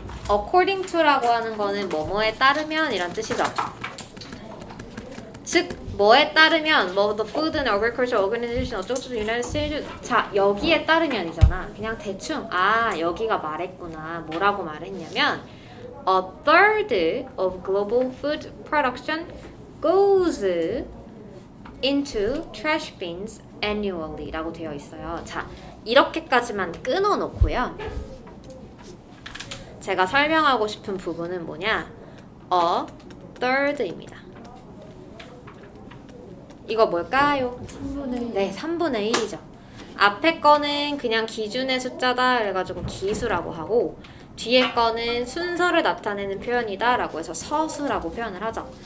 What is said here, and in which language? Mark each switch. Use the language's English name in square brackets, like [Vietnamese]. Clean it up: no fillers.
[English] according to [Korean] 라고 하는 거는 뭐뭐에 따르면 이란 뜻이죠. 즉 뭐에 따르면 뭐 the Food and Agriculture Organization 어쩌고저쩌고 United States 자 여기에 따르면이잖아. 그냥 대충 여기가 말했구나. 뭐라고 말했냐면 [English] a third of global food production goes into trash bins annually [Korean] 라고 되어 있어요. 자 이렇게까지만 끊어놓고요. 제가 설명하고 싶은 부분은 뭐냐? [English] a third [Korean] 입니다. 이거 뭘까요? 3분의 1. 네, 3분의 1이죠. 앞에 거는 그냥 기준의 숫자다 그래가지고 기수라고 하고 뒤에 거는 순서를 나타내는 표현이다 라고 해서 서수라고 표현을 하죠.